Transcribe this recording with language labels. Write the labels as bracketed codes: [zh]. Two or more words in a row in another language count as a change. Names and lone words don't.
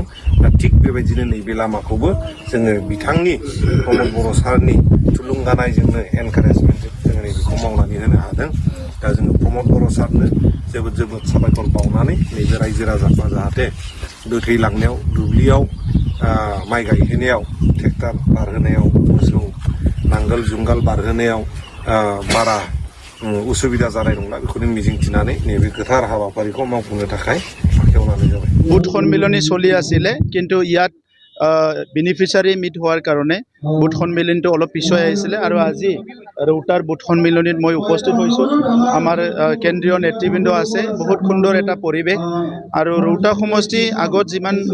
[brx] दा थिग बेबायदिनो नैबे लामाखौबो जोङो बिथांनि प्रमद बर' सारनि थुलुंगानायजोंनो एनकारेजमेन्टजों जोङो नैबेखौ मावनानै होनो हादों दा जोङो प्रमद बर' सारनो जोबोद जोबोद साबायखर बावनानै नैबे रायजो राजाफ्रा जाहाथे गोथै लांनायाव दुब्लियाव माइ गायहोनायाव ट्रेक्टर बारहोनायाव मोसौ नांगोल जुंगाल बारहोनायाव बारा उसुबिदा जानाय नंला बेखौनो मिजिंथिनानै नैबे गोथार हाबाफारिखौ मावफुंनो थाखाय आखायाव लानाय जाबाय [as] বুথ সন্মিলনী চলি আছিলে কিন্তু ইয়াত [en] beneficiary meet [as] হোৱাৰ কাৰণে বুথ সন্মিলনীটো অলপ পিছুৱাই আহিছিলে আৰু আজি ৰৌতাৰ বুথ সন্মিলনীত মই উপস্থিত হৈছোঁ আমাৰ কেন্দ্ৰীয় নেতৃবৃন্দ আছে বহুত সুন্দৰ এটা পৰিৱেশ আৰু ৰৌতা সমষ্টি আগত যিমান